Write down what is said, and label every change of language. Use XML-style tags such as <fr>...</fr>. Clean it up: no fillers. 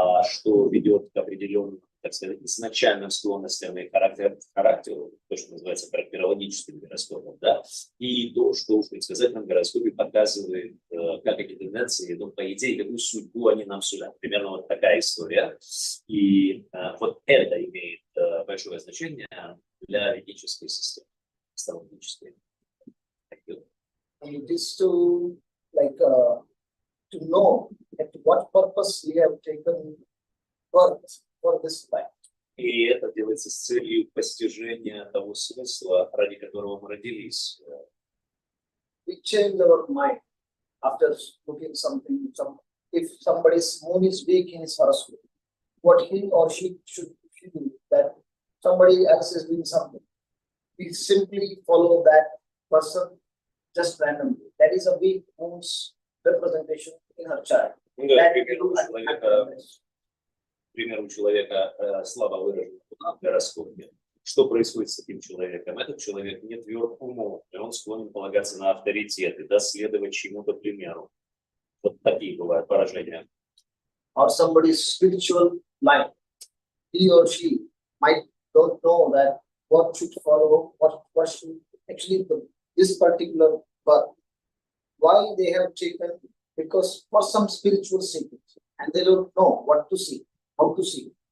<ru>что ведет к определенным, так сказать, изначальным склонностям и характеру, то, что называется характерологическим гороскопом, да, и то, что в предсказательном гороскопе показывает, как эти тенденции, ну, по идее, какую судьбу они нам сулят. Примерно вот такая история. И вот это имеет большое значение для ведической системы, астрологической.</ru> <en>And it is to know at what purpose we have taken birth for this life.</en> <ru>И это делается с целью постижения того смысла, ради которого мы родились.</ru> <en>We change our mind after looking something. If somebody's moon is weak in his horoscope, what he or she should do that somebody else is doing something. We simply follow that person just randomly. That is a weak moon's representation in her chart. That we do at times.</en> <ru>К примеру, у человека слабо выражена Луна в гороскопе. Что происходит с этим человеком? Этот человек не тверд умом, и он склонен полагаться на авторитеты, да, следовать чему-то примеру. Вот такие бывают поражения.</ru> <en>Or somebody's spiritual life, he or she might don't know that what should follow, what should actually this particular birth. Why they have taken? Because for some spiritual seekers, and they don't know what to see. how to see.</en>